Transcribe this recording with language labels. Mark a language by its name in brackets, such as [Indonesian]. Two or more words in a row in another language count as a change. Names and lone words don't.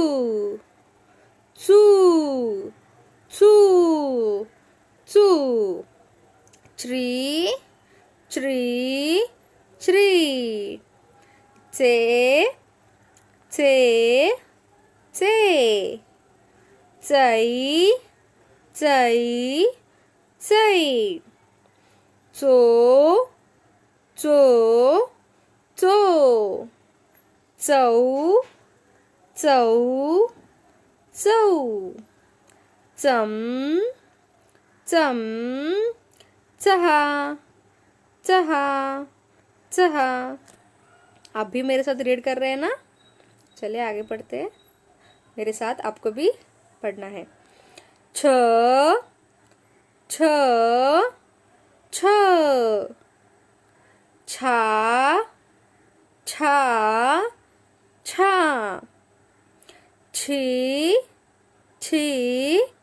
[Hindi] चू चू चू च्री च्री च्री चे चे चे चै चै चै चो चो चो चौ चौ चौ चम चम चहा चहा चहा आप भी मेरे साथ रीड कर रहे हैं ना। चलिए आगे पढ़ते हैं, मेरे साथ आपको भी पढ़ना है। छ छ छ छा छा छा छी छी